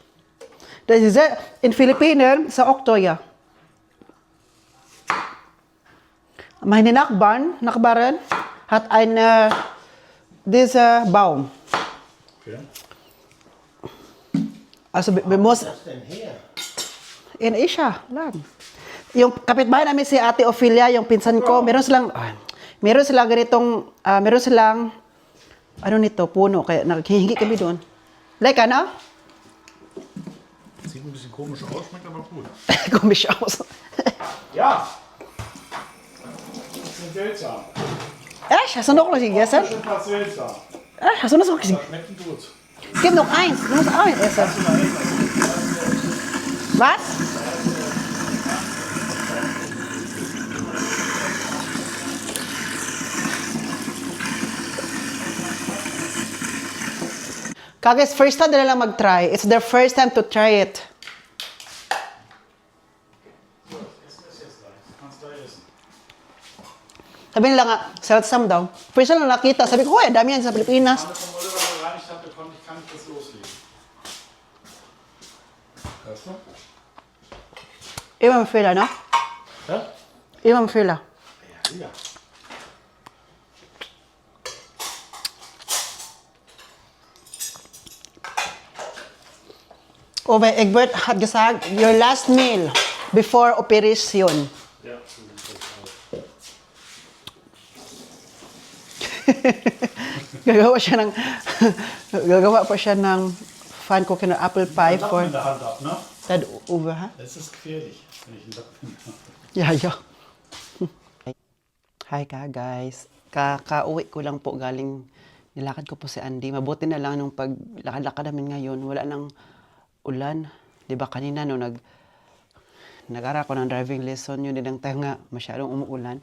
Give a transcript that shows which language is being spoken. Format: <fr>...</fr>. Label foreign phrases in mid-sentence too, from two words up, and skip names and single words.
<de>Das ist in Philippinen ist auch teuer. Meine Nachbarin hat dieser Baum. Okay. Also wir müssen in Asia lang.</de> <tl>Yung kapitbahay namin si Ate Ophelia, yung pinsan ko, meron silang ganitong, meron silang, ano nito, puno, kaya naghihingi kami doon. Like, ano?</tl> <de>Sieht ein bisschen komisch aus, schmeckt aber gut. Komisch aus. Ja! Bisschen seltsam. Echt? Hast du noch was gegessen? Schon fast seltsam. Echt? Hast du noch was gegessen? Schmeckt gut. Gib noch eins, du musst auch eins essen. Was? Kagis,</de> <en>first time</en> <tl>nila lang mag-try.</tl> <en>It's their first time to try it.</en> <de>Kannst du essen.</de> <tl>Sabi nila nga, seltsam daw.</tl> <en>First time</en> <tl>lang nakita. Sabi ko, hoy, dami yan sa Pilipinas.</tl> <de>Alle vom Oliver gereinigt hatte, kann ich das loslegen. Hörst du? Immer mit Fehler, no? Ja? Immer mit Fehler. Ja. Ove Egbert hat gesagt,</de> <en>your last meal before operation.</en> <de>Ja,</de> <tl>Gagawa siya ng, gagawa pa siya ng</tl> <en>fan cooking</en> <tl>na</tl> <en>apple pie for</en> <de>in der Hand ab, ne? Dad Uwe, ha? Das ist gefährlich, wenn ich einen Lappen in der Hand habe.</de> <en>Yeah, yeah. Hi ka guys.</en> <tl>Kakauwi ko lang po galing, nilakad ko po si Andy. Mabuti na lang nung paglakad-lakad namin ngayon, wala nang ulan. Di ba kanina no, nag-ara ko ng driving lesson, yun din ang tanga, masyadong umuulan.</tl>